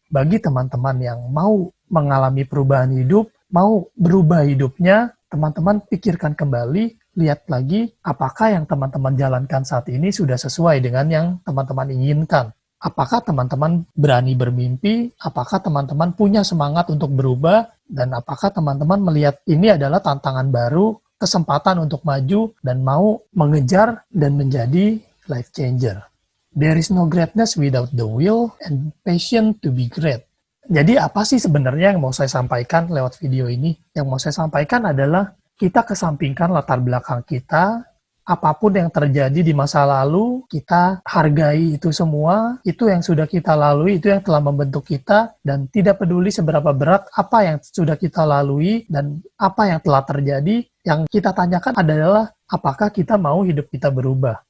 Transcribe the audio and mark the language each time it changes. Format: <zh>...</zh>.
<id>Bagi teman-teman yang mau mengalami perubahan hidup, mau berubah hidupnya, teman-teman pikirkan kembali, lihat lagi apakah yang teman-teman jalankan saat ini sudah sesuai dengan yang teman-teman inginkan. Apakah teman-teman berani bermimpi, apakah teman-teman punya semangat untuk berubah, dan apakah teman-teman melihat ini adalah tantangan baru, kesempatan untuk maju, dan mau mengejar dan menjadi life changer.</id> <en>There is no greatness without the will and passion to be great.</en> <id>Jadi apa sih sebenarnya yang mau saya sampaikan lewat video ini? Yang mau saya sampaikan adalah kita kesampingkan latar belakang kita, apapun yang terjadi di masa lalu, kita hargai itu semua, itu yang sudah kita lalui, itu yang telah membentuk kita, dan tidak peduli seberapa berat apa yang sudah kita lalui dan apa yang telah terjadi, yang kita tanyakan adalah apakah kita mau hidup kita berubah.</id>